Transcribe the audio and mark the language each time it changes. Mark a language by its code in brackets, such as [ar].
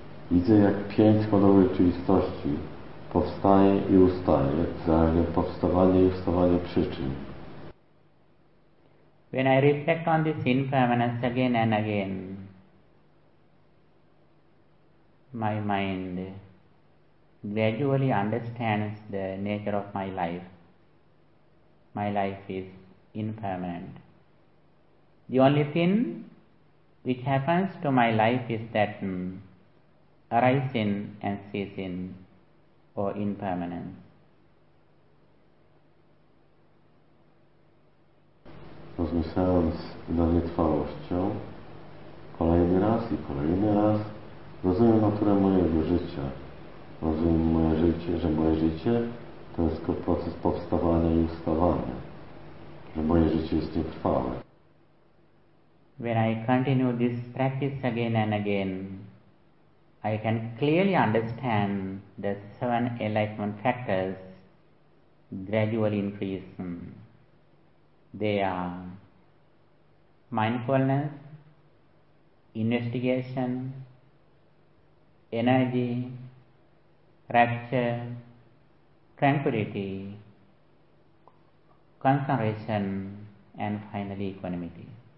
[pl] Widzę jak pięć składowych rzeczywistości powstaje i ustaje za powstawanie i ustawanie przyczyn. [en] When I reflect on this impermanence again and again, my mind gradually understands the nature of my life. My life is impermanent. The only thing which happens to my life is that arising and ceasing or impermanence. [pl] Rozmyślając na nietrwałością, kolejny raz i kolejny raz rozumiem naturę mojego życia. Rozumiem moje życie, że moje życie to jest proces powstawania i ustawania. Moje życie jest tym trwałe. [en] When I continue this practice again and again, I can clearly understand the seven enlightenment factors gradually increasing. They are mindfulness, investigation, energy, rapture, tranquility, concentration, and finally equanimity.